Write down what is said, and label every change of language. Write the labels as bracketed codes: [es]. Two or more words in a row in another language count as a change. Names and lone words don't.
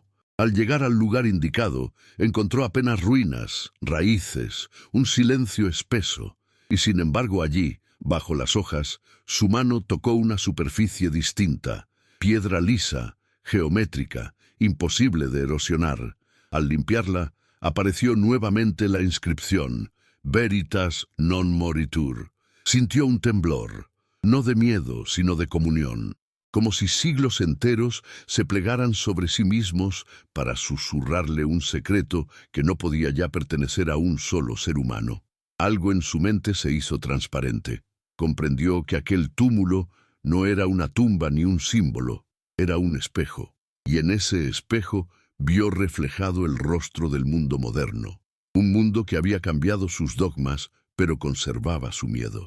[es] Al llegar al lugar indicado, encontró apenas ruinas, raíces, un silencio espeso. Y sin embargo allí, bajo las hojas, su mano tocó una superficie distinta, piedra lisa, geométrica, imposible de erosionar. Al limpiarla, apareció nuevamente la inscripción, [la] Veritas non moritur. [es] Sintió un temblor, no de miedo, sino de comunión, como si siglos enteros se plegaran sobre sí mismos para susurrarle un secreto que no podía ya pertenecer a un solo ser humano. Algo en su mente se hizo transparente. Comprendió que aquel túmulo no era una tumba ni un símbolo, era un espejo, y en ese espejo vio reflejado el rostro del mundo moderno, un mundo que había cambiado sus dogmas, pero conservaba su miedo.